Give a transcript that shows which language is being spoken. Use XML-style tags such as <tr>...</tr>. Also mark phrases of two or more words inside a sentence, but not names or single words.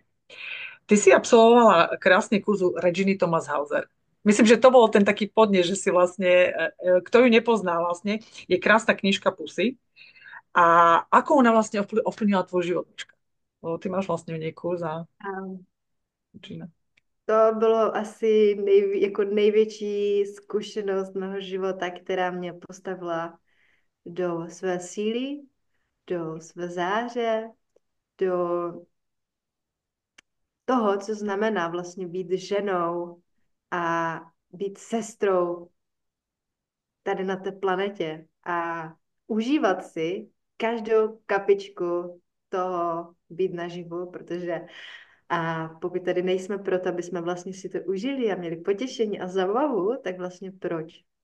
<sk>Ty si absolvovala krásny kurz u Reginy Thomas Hauser. Myslím, že to bol ten taký podnet, že si vlastne, kto ju nepozná vlastne, je krásna knižka Pusy. A ako ona vlastne ovplyvnila tvoj život? Lebo ty máš vlastne v nej kurz a A Gina.</sk> <cs>to bylo asi jako největší zkušenost mého života, která mě postavila do své síly, do své záře, do toho, co znamená vlastně být ženou a být sestrou tady na té planetě a užívat si každou kapičku toho být naživu, protože a pokud tady nejsme proto, aby jsme vlastně si to užili a měli potěšení a zábavu, tak vlastně proč?</cs>